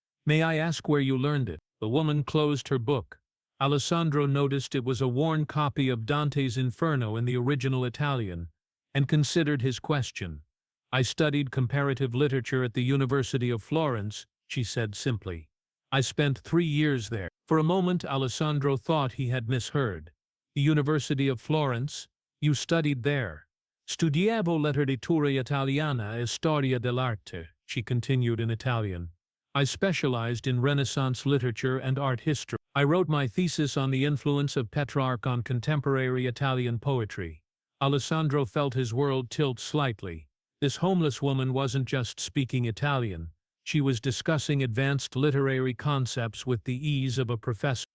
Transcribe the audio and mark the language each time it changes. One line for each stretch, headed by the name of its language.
English: "May I ask where you learned it?" The woman closed her book. Alessandro noticed it was a worn copy of Dante's Inferno in the original Italian, and considered his question. "I studied comparative literature at the University of Florence," she said simply. "I spent 3 years there." For a moment Alessandro thought he had misheard. "The University of Florence? You studied there?"
Italian: "Studiavo letteratura italiana e storia dell'arte,"
English: she continued in Italian. "I specialized in Renaissance literature and art history. I wrote my thesis on the influence of Petrarch on contemporary Italian poetry." Alessandro felt his world tilt slightly. This homeless woman wasn't just speaking Italian. She was discussing advanced literary concepts with the ease of a professor.